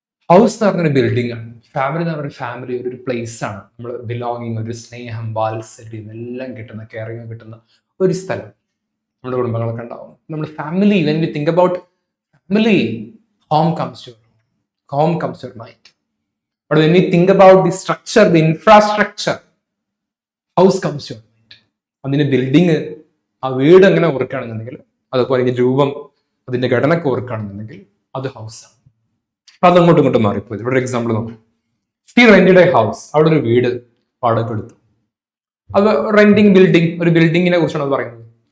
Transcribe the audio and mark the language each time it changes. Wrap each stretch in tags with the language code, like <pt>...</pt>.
<ml>House എന്ന് പറഞ്ഞൊരു building ആണ്. ഫാമിലി എന്ന് പറഞ്ഞൊരു ഫാമിലി ഒരു പ്ലേസ് ആണ്. നമ്മൾ ബിലോങ്ങിങ്, ഒരു സ്നേഹം, വാത്സല്യം എല്ലാം കിട്ടുന്ന, കെയറിങ് കിട്ടുന്ന ഒരു സ്ഥലം. നമ്മുടെ കുടുംബങ്ങളൊക്കെ ഉണ്ടാവും. നമ്മൾ family,</ml> <en>When we think about family, home comes to your mind. But when we think about the structure, the infrastructure, house comes to your mind.</en> <ml>അതിന്റെ ബിൽഡിങ്, ആ വീട് അങ്ങനെ ഓർക്കുകയാണെന്നുണ്ടെങ്കിൽ, അതുപോലെ അതിന്റെ രൂപം, അതിന്റെ ഘടനയൊക്കെ ഓർക്കുകയാണെന്നുണ്ടെങ്കിൽ അത് ഹൗസാണ്. അപ്പൊ അത് അങ്ങോട്ടും ഇങ്ങോട്ടും മാറിപ്പോയി. ഇവിടെ ഒരു എക്സാമ്പിൾ നോക്കാം.</ml> <en>She rented a house.</en> <ml>അവിടെ ഒരു വീട് വാടക എടുത്തു. അത് റെന്റിങ് ബിൽഡിംഗ്, ഒരു ബിൽഡിങ്ങിനെ കുറിച്ചാണ് അത് പറയുന്നത്.</ml>